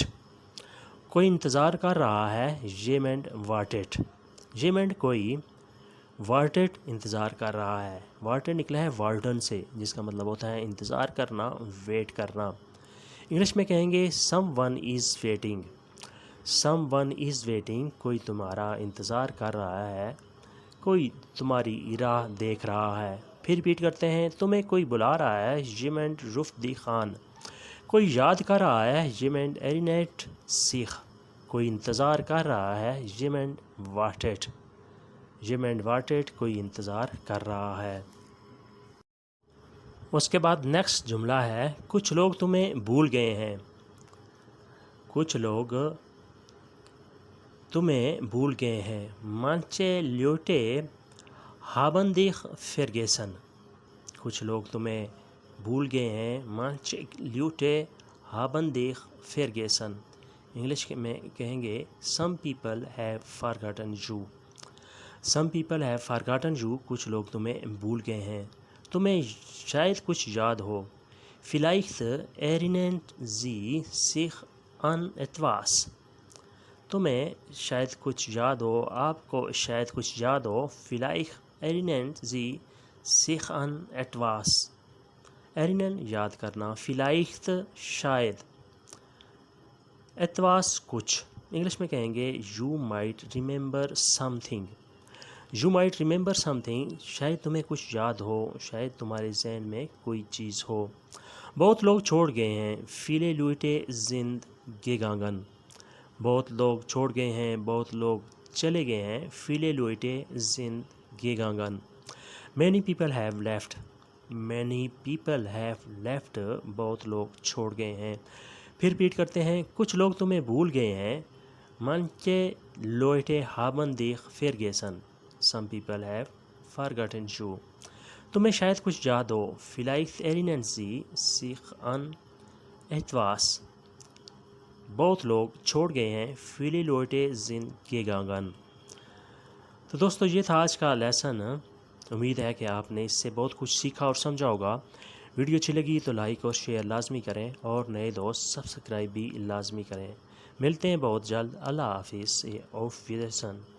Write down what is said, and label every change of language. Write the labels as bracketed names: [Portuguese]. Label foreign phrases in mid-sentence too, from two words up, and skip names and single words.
[Urdu] کوئی انتظار کر رہا ہے، [German] Jemand wartet. [Urdu] Jemand کوئی، wartet انتظار کر رہا ہے، wartet نکلا ہے warten سے، جس کا مطلب ہوتا ہے انتظار کرنا، ویٹ کرنا۔ انگلش میں کہیں گے [English] someone is waiting. someone is waiting، [Urdu] کوئی تمہارا انتظار کر رہا ہے، کوئی تمہاری راہ دیکھ رہا ہے۔ پھر ریپیٹ کرتے ہیں، تمہیں کوئی بلا رہا ہے، [German] Jemand ruft dich an. [Urdu] کوئی یاد کر رہا ہے، [German] Jemand erinnert sich. [Urdu] کوئی انتظار کر رہا ہے، [German] Jemand wartet. Jemand wartet، [Urdu] کوئی انتظار کر رہا ہے۔ اس کے بعد نیکسٹ جملہ ہے، کچھ لوگ تمہیں بھول گئے ہیں۔ کچھ لوگ تمہیں بھول گئے ہیں، [German] Manche Leute haben dich vergessen. [Urdu] کچھ لوگ تمہیں بھول گئے ہیں. [German] manche Leute haben dich vergessen. [Urdu] انگلش میں کہیں گے [English] some people have forgotten you. some people have forgotten you. [Urdu] کچھ لوگ تمہیں بھول گئے ہیں. تمہیں شاید کچھ یاد ہو. [German] vielleicht erinnern sie sich an etwas. [Urdu] تمہیں شاید کچھ یاد ہو. آپ کو شاید کچھ یاد ہو. [German] vielleicht erinnern sie sich an etwas. [Urdu] erinnern یاد کرنا. vielleicht شاید. etwas کچھ. انگلش میں کہیں گے [English] you might remember something. you might remember something. [Urdu] شاید تمہیں کچھ یاد ہو. شاید تمہارے ذہن میں کوئی چیز ہو. بہت لوگ چھوڑ گئے ہیں. [German] viele Leute sind gegangen. [Urdu] بہت لوگ چھوڑ گئے ہیں. بہت لوگ چلے گئے ہیں. [German] viele Leute sind gegangen. [English] many people have left. many people have left. [Urdu] بہت لوگ چھوڑ گئے ہیں. پھر ریپیٹ کرتے ہیں. کچھ لوگ تمہیں بھول گئے ہیں. [German] manche Leute haben dich vergessen. [English] some people have forgotten you. [Urdu] تمہیں شاید کچھ یاد ہو. [German] vielleicht erinnern sie sich an etwas. [Urdu] بہت لوگ چھوڑ گئے ہیں. [German] viele Leute sind gegangen. [Urdu] تو دوستو یہ تھا آج کا لیسن. امید ہے کہ آپ نے اس سے بہت کچھ سیکھا اور سمجھا ہوگا. ویڈیو اچھی لگی تو لائک اور شیئر لازمی کریں اور نئے دوست سبسکرائب بھی لازمی کریں. ملتے ہیں بہت جلد. اللہ حافظ. [German] auf Wiedersehen.